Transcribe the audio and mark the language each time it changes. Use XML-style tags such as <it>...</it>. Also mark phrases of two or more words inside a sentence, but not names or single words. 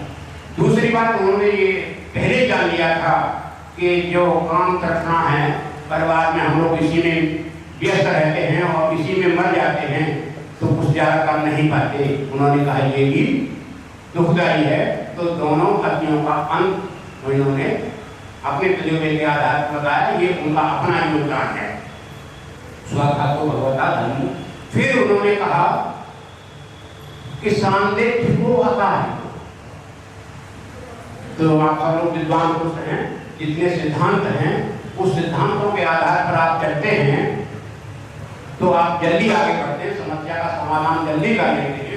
<hi>दूसरी बात, उन्होंने ये पहले जान लिया था कि जो काम करना है परिवार में, हम लोग इसी में व्यस्त रहते हैं और इसी में मर जाते हैं, तो कुछ ज़्यादा काम नहीं पाते। उन्होंने कहा ये भी दुखदायी है। तो दोनों अतियों का अंत उन्होंने अपने तजुर्बे के आधार पर बताया, ये उनका अपना योगदान है।</hi> <pi>स्वाखातो भगवता धम्मो।</pi> <hi>फिर उन्होंने कहा कि सांदेह को आता है। तो आप सब लोग विद्वान पुरुष हैं, जितने सिद्धांत हैं, उस सिद्धांतों के आधार पर आप चलते हैं तो आप जल्दी आगे बढ़ते हैं, समस्या का समाधान जल्दी कर लेते हैं।</hi>